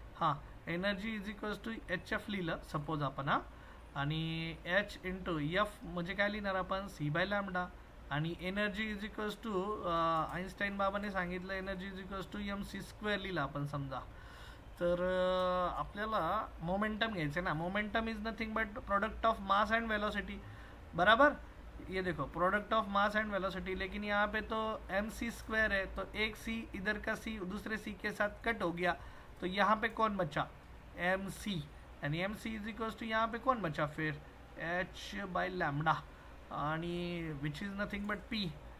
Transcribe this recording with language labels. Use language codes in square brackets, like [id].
[mr] हां, [en] energy is equals to H F [mr] लिहिलं suppose आपण. हां, आणि एच इंटू एफ म्हणजे काय लिहिणार आपण? C bye lambda. आणि energy is equals to, Einstein बाबाने सांगितलं [en] energy is equals to M C square [mr] लिहिला आपण समजा. तर आपल्याला मोमेंटम घ्यायचं ना. [en] Momentum is nothing but product of mass and velocity. [hi] बराबर, ये देखो product of mass and velocity, लेकिन यहाँ पे तो एम सी स्क्वायर है, तो एक सी इधर का सी दूसरे सी के साथ कट हो गया, तो यहाँ पे कौन बचा? M C. [en] and M C is equals to [hi] यहाँ पे कौन बचा फिर? [en] H by lambda, आणि which is nothing but P.